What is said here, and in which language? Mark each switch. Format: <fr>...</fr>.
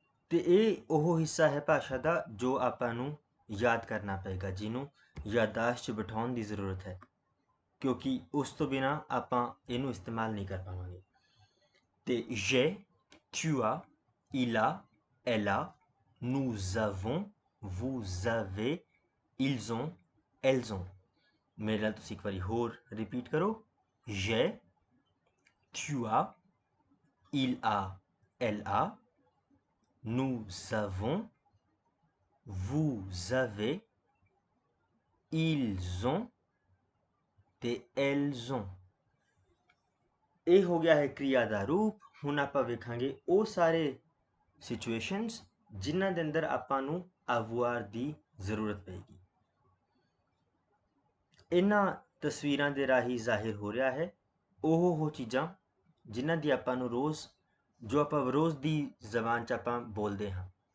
<pa>ਤੇ ਇਹ ਉਹ ਹਿੱਸਾ ਹੈ ਭਾਸ਼ਾ ਦਾ ਜੋ ਆਪਾਂ ਨੂੰ ਯਾਦ ਕਰਨਾ ਪਏਗਾ, ਜਿਹਨੂੰ ਯਾਦਾਸ਼ਤ 'ਚ ਬਿਠਾਉਣ ਦੀ ਜ਼ਰੂਰਤ ਹੈ, ਕਿਉਂਕਿ ਉਸ ਤੋਂ ਬਿਨਾਂ ਆਪਾਂ ਇਹਨੂੰ ਇਸਤੇਮਾਲ ਨਹੀਂ ਕਰ ਪਾਵਾਂਗੇ।</pa> <fr>ਤੇ j'ai, tu as, il a, elle a, nous avons, vous avez, ils ont, elles ont।</fr> <pa>ਮੇਰੇ ਨਾਲ ਤੁਸੀਂ ਇੱਕ ਵਾਰੀ ਹੋਰ ਰਿਪੀਟ ਕਰੋ।</pa> <fr>j'ai, tu as, il a, elle a, nous avons, vous avez, ils ont ਤੇ elles ont।</fr> <pa>ਇਹ ਹੋ ਗਿਆ ਹੈ क्रिया ਦਾ ਰੂਪ। ਹੁਣ ਆਪਾਂ ਵੇਖਾਂਗੇ ਉਹ ਸਾਰੇ ਸਿਚੁਏਸ਼ਨਸ ਜਿਨ੍ਹਾਂ ਦੇ ਅੰਦਰ ਆਪਾਂ ਨੂੰ avoir ਦੀ ਜ਼ਰੂਰਤ ਪਏਗੀ। ਇਹਨਾਂ ਤਸਵੀਰਾਂ ਦੇ ਰਾਹੀਂ ਜ਼ਾਹਿਰ ਹੋ ਰਿਹਾ ਹੈ ਉਹ ਚੀਜ਼ਾਂ ਜਿਨ੍ਹਾਂ ਦੀ ਆਪਾਂ ਨੂੰ ਰੋਜ਼ ਜੋ ਆਪਾਂ ਰੋਜ਼ ਦੀ ਜ਼ਬਾਨ 'ਚ ਆਪਾਂ ਬੋਲਦੇ ਹਾਂ।</pa>